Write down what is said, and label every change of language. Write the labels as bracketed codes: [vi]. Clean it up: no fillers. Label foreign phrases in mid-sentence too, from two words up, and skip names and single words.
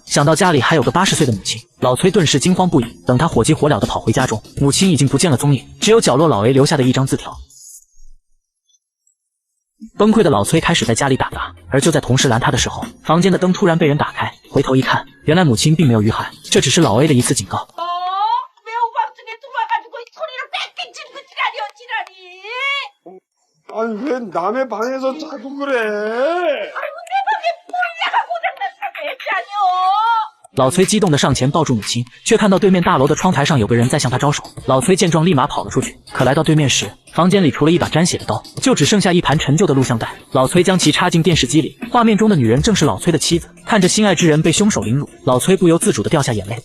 [zh] 想到家里还有个80岁的母亲，老崔顿时惊慌不已。等他火急火燎地跑回家中，母亲已经不见了踪影，只有角落老 A 留下的一张字条。崩溃的老崔开始在家里打杂，而就在同事拦他的时候，房间的灯突然被人打开，回头一看，原来母亲并没有遇害，这只是老 A 的一次警告。 [ko] 아니 왜 남의 방에서 자꾸 그래? 아이고 내 방에 보일러가 고장났다고 했잖여. [zh] 老崔激动地上前抱住母亲，却看到对面大楼的窗台上有个人在向他招手。老崔见状，立马跑了出去。可来到对面时，房间里除了一把沾血的刀，就只剩下一盘陈旧的录像带。老崔将其插进电视机里，画面中的女人正是老崔的妻子。看着心爱之人被凶手凌辱，老崔不由自主地掉下眼泪。